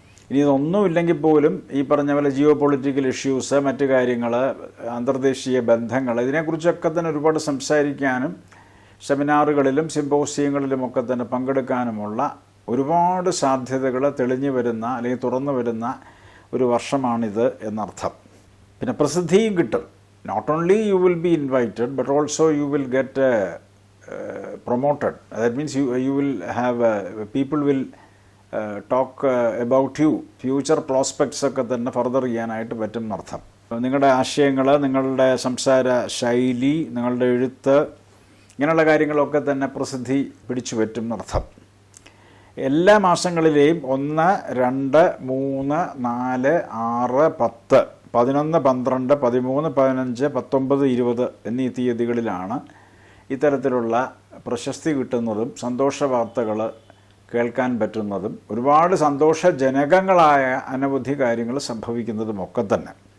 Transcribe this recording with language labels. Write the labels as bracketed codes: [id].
[ml] ഇനി ഇതൊന്നുമില്ലെങ്കിൽ പോലും ഈ പറഞ്ഞ പോലെ ജിയോ പൊളിറ്റിക്കൽ ഇഷ്യൂസ്, മറ്റു കാര്യങ്ങൾ, അന്തർദേശീയ ബന്ധങ്ങൾ, ഇതിനെക്കുറിച്ചൊക്കെ തന്നെ ഒരുപാട് സംസാരിക്കാനും സെമിനാറുകളിലും സിമ്പോസിയങ്ങളിലുമൊക്കെ തന്നെ പങ്കെടുക്കാനുമുള്ള ഒരുപാട് സാധ്യതകൾ തെളിഞ്ഞു വരുന്ന അല്ലെങ്കിൽ തുറന്നു വരുന്ന ഒരു വർഷമാണിത് എന്നർത്ഥം. പിന്നെ പ്രസിദ്ധിയും കിട്ടും. [en] Not only you will be invited but also you will get promoted. That means you will have people will talk about you. [ml] Future prospects ഒക്കെ തന്നെ ഫർദർ ചെയ്യാനായിട്ട് പറ്റും എന്നർത്ഥം. നിങ്ങളുടെ ആശയങ്ങൾ, നിങ്ങളുടെ സംസാര ശൈലി, നിങ്ങളുടെ എഴുത്ത്, ഇങ്ങനെയുള്ള കാര്യങ്ങളൊക്കെ തന്നെ പ്രസിദ്ധി പിടിച്ചു പറ്റും എന്നർത്ഥം. എല്ലാ മാസങ്ങളിലെയും 1, 2, 3, 4, 6, 10, 11, 12, 13, 15, 19, 20 എന്നീ തീയതികളിലാണ് ഇത്തരത്തിലുള്ള പ്രശസ്തി കിട്ടുന്നതും സന്തോഷ വാർത്തകൾ കേൾക്കാൻ പറ്റുന്നതും ഒരുപാട് സന്തോഷജനകങ്ങളായ അനവധി കാര്യങ്ങൾ സംഭവിക്കുന്നതുമൊക്കെ തന്നെ.